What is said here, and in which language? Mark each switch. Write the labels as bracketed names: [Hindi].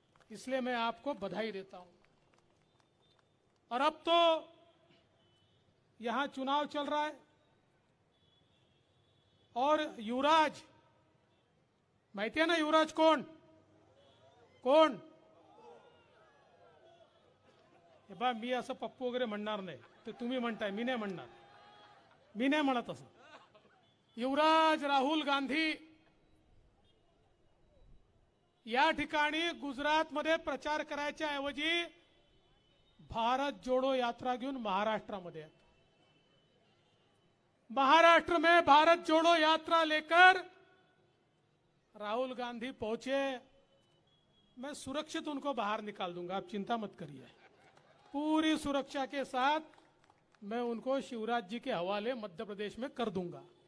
[Hindi] इसलिए मैं आपको बधाई देता हूं. और अब तो यहां चुनाव चल रहा है और युवराज, [Marathi] माहिती आहे ना युवराज कोण? कोण? हे बा, मी असं पप्पू वगैरे म्हणणार नाही, ते तुम्ही म्हणताय, मी नाही म्हणणार. मी नाही म्हणत असं. युवराज राहुल गांधी या ठिकाणी गुजरातमध्ये प्रचार करायच्या ऐवजी भारत जोड़ो यात्रा घेऊन महाराष्ट्रामध्ये आहेत. [Hindi] महाराष्ट्र में भारत जोड़ो यात्रा लेकर राहुल गांधी पहुंचे. मैं सुरक्षित उनको बाहर निकाल दूंगा, आप चिंता मत करिए. पूरी सुरक्षा के साथ मैं उनको शिवराज जी के हवाले मध्य प्रदेश में कर दूंगा.